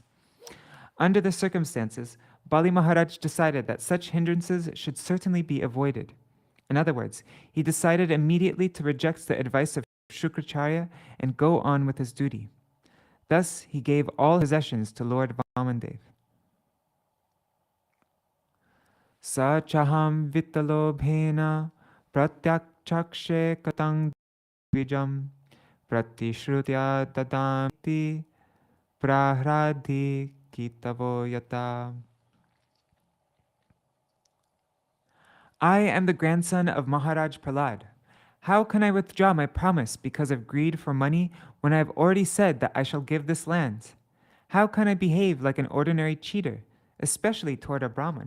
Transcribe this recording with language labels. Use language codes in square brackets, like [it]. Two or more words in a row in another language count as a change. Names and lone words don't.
[en] Under the circumstances, Bali Mahārāja decided that such hindrances should certainly be avoided. In other words, he decided immediately to reject the advice of Śukrācārya and go on with his duty. Thus, he gave all possessions to Lord Vāmanadeva. [sa] Sa chaham vitalobhena pratyakshakshe katang vijam pratishrutya dadamti prahradi kitavo yata. [en] I am the grandson of Maharaj Prahlad. How can I withdraw my promise because of greed for money when I have already said that I shall give this land? How can I behave like an ordinary cheater, especially toward a Brahmin?